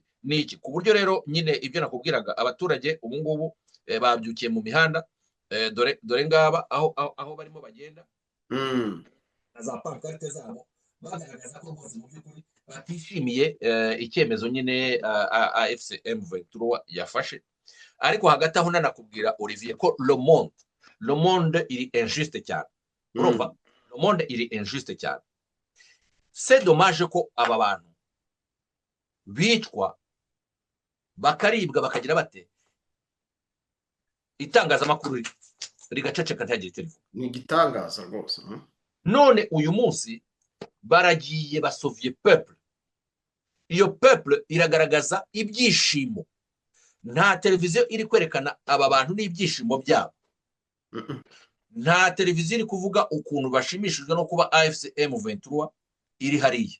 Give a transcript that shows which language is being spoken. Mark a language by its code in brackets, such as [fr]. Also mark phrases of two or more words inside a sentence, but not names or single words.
[rw] Niki ku buryo rero nyine ibyo nakubwiraga, abaturage ubu ngubu babyukiye mu mihanda, dore ngaba aho barimo bagenda na za pancarte zabo, bagaragaza ko bose mu by'ukuri batishimiye icyemezo nyine AFC M23 yafashe. Ariko hagati aho nanakubwira Olivier ko [fr] le monde [rw] iri injuste cyane, urumva, [fr] le monde [rw] iri injuste cyane. [fr] C'est dommage [rw] ko aba bantu bicwa bakaribwa bakagira bate, itangazamakuru rigaceceka ntihagire telefone. Ni igitangaza rwose. None uyu munsi baragiye basovye peuple, iyo peuple iragaragaza ibyishimo, nta televiziyo iri kwerekana aba bantu n'ibyishimo byabo, nta televiziyo iri kuvuga ukuntu bashimishijwe no kuba AFC M23 iri hariya.